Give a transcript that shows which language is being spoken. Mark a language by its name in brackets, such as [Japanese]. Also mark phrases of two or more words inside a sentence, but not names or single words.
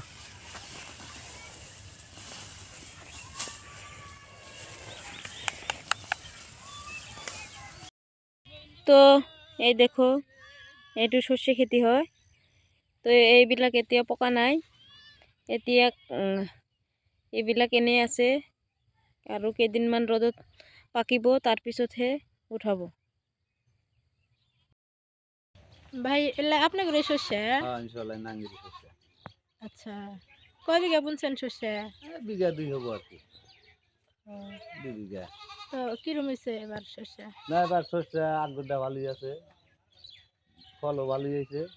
[Assamese] তো এই দেখো, এইটো শস্য খেতি হয়। তো এইবিলাক এতিয়া পকা নাই, এতিয়া এইবিলাক এনেই আছে আৰু কেইদিনমান ৰ'দত পাকিব, তাৰপিছতহে উঠাব। [Bangla] ভাই এলা আপনার ঘরে শস্য? হ্যাঁ ইনশাল্লাহ নাঙ্গিরি শস্য। আচ্ছা, কয় বিঘা বুনছেন শস্য? বিঘা 2 হবো আর কি, 2 বিঘা। তো কিরম হয়েছে এবার শস্য? না এবার শস্য আগ্রটা ভালোই আছে, ফলও ভালোই হয়েছে।